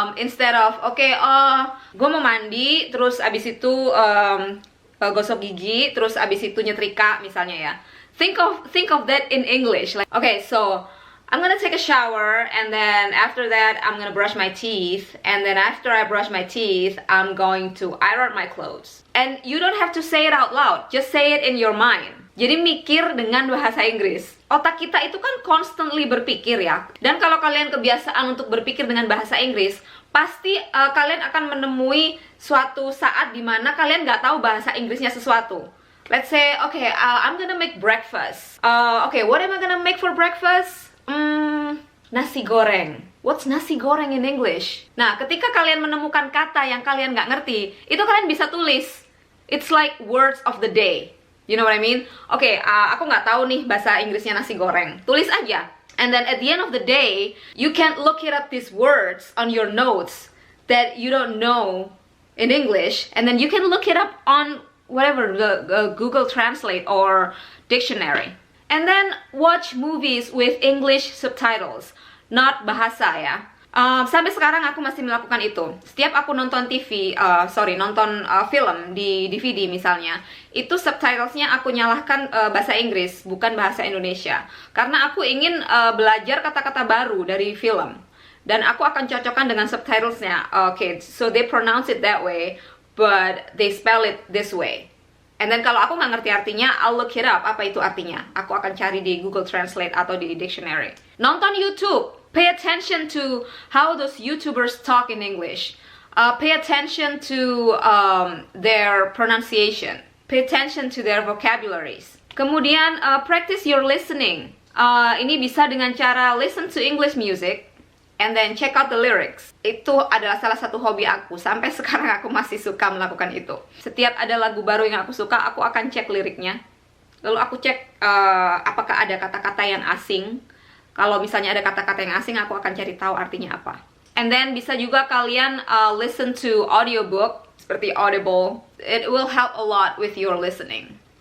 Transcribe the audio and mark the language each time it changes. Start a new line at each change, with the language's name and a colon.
English: Instead of, okay,
Indonesian: gue mau mandi, terus abis itu gosok gigi, terus abis itu nyetrika misalnya ya.
English: Think of that in English. Like, okay, so I'm gonna take a shower, and then after that I'm gonna brush my teeth, and then after I brush my teeth I'm going to iron my clothes. And you don't have to say it out loud, just say it in your mind.
Indonesian: Jadi mikir dengan bahasa Inggris. Otak kita itu kan constantly berpikir ya. Dan kalau kalian kebiasaan untuk berpikir dengan bahasa Inggris, pasti kalian akan menemui suatu saat dimana kalian nggak tahu bahasa Inggrisnya sesuatu.
English: Let's say, okay, I'm gonna make breakfast. Okay, what am I gonna make for breakfast? Nasi goreng. What's nasi goreng in English?
Indonesian: Nah, ketika kalian menemukan kata yang kalian nggak ngerti, itu kalian bisa tulis.
English: It's like words of the day. You know what I mean?
Indonesian: Oke, aku nggak tahu nih bahasa Inggrisnya nasi goreng. Tulis aja.
English: And then at the end of the day, you can look it up these words on your notes that you don't know in English, and then you can look it up on whatever, the Google Translate or dictionary. And then watch movies with English subtitles, not
Indonesian: bahasa ya. Sampai sekarang aku masih melakukan itu. Setiap aku nonton nonton film di DVD misalnya, itu subtitlesnya aku nyalahkan bahasa Inggris, bukan bahasa Indonesia. Karena aku ingin belajar kata-kata baru dari film. Dan aku akan cocokkan dengan subtitlesnya.
English: Okay, so they pronounce it that way, but they spell it this way. And then
Indonesian: kalau aku nggak ngerti artinya,
English: I'll look it up,
Indonesian: apa itu artinya. Aku akan cari di Google Translate atau di dictionary.
English: Nonton YouTube. Pay attention to how those YouTubers talk in English. Pay attention to their pronunciation. Pay attention to their vocabularies.
Indonesian: Kemudian,
English: practice your listening.
Indonesian: Ini bisa dengan cara
English: listen to English music and then check out the lyrics.
Indonesian: Itu adalah salah satu hobi aku. Sampai sekarang aku masih suka melakukan itu. Setiap ada lagu baru yang aku suka, aku akan cek liriknya. Lalu aku cek apakah ada kata-kata yang asing. Kalau misalnya ada kata-kata yang asing, aku akan cari tahu artinya apa.
English: And then
Indonesian: bisa juga kalian
English: listen to audiobook
Indonesian: seperti
English: Audible. It will help a lot with your listening.